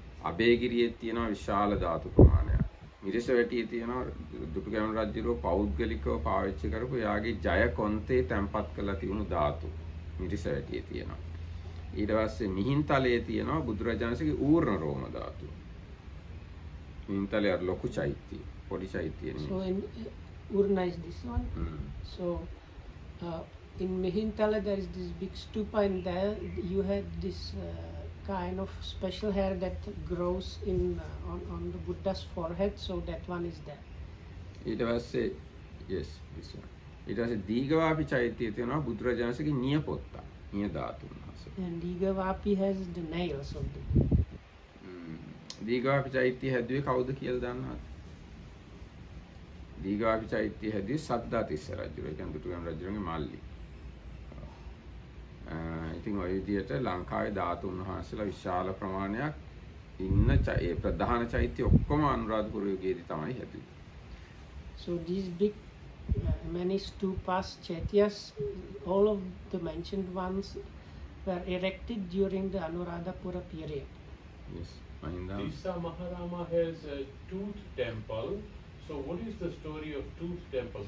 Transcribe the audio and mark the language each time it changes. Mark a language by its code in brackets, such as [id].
[si] අබේගිරියේ තියෙනවා විශාල ධාතු ප්‍රමාණයක්. මිරිසවැටියේ තියෙනවා දුටුගැමුණු රජුගේ පෞද්ගලිකව පාවිච්චි කරපු යාගේ ජය කොන්තේ තැන්පත් කරලා තියුණු ධාතු මිරිසවැටියේ තියෙනවා. ඊට පස්සේ මිහින්තලයේ තියෙනවා බුදුරජාණන්සේගේ ඌර්ණ රෝම ධාතු. මිහින්තලේ අර ලොකු චෛත්‍ය, පොඩි චෛත්‍ය නෙමෙයි. [en] So in Urna is this one. So in Mihintala there is this big stupa, and there you had this kind of special hair that grows in on the Buddha's forehead, so that one is there. [si] ඊට පස්සේ [en] yes this one. [si] ඊට පස්සේ දීඝවාපි චෛත්‍යයේ තියෙනවා බුදුරජාණන්සේගේ නියපොත්ත, නිය ධාතුන් වහන්සේ. [en] And Digavapi has the nails of the [si] Dighavapi චෛත්‍ය හැදුවේ කවුද කියලා දන්නවද? දීඝවාපි චෛත්‍ය හැදුවේ සද්ධාතිස්ස රජු. ඒ කියන්නේ දුටුගැමුණු රජුගේ මල්ලි. ඉතින් ඔය විදිහට ලංකාවේ ධාතුන් වහන්සේලා විශාල ප්‍රමාණයක් ඉන්න ඒ ප්‍රධාන චෛත්‍ය ඔක්කොම අනුරාධපුර යුගයේදී තමයි හැදුවේ. [en] So these big many stupas, chaityas, all of the mentioned ones were erected during the Anuradhapura period. Yes, Mahinda. Tissa Maharama has a tooth temple. So what is the story of tooth temple?